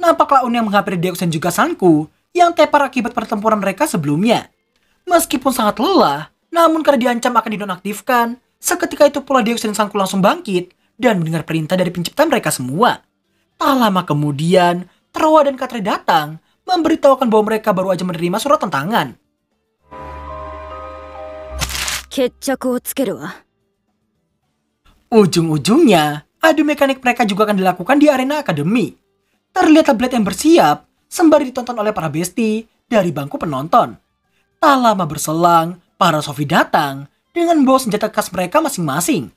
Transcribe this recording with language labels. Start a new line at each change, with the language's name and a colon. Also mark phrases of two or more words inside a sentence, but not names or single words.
Indonesian: Nampak Laun yang menghampiri Deox dan juga Sanku yang tepar akibat pertempuran mereka sebelumnya. Meskipun sangat lelah, namun karena diancam akan dinonaktifkan, seketika itu pula Deox dan Sanku langsung bangkit dan mendengar perintah dari pencipta mereka semua. Tak lama kemudian, Trowa dan Katre datang memberitahukan bahwa mereka baru aja menerima surat tantangan.
Japanese: 決着をつけるわ。
Indonesian: Ujung-ujungnya, adu mekanik mereka juga akan dilakukan di arena akademi. Terlihat Blade yang bersiap, sembari ditonton oleh para besti dari bangku penonton. Tak lama berselang, para Sofi datang dengan bawa senjata khas mereka masing-masing.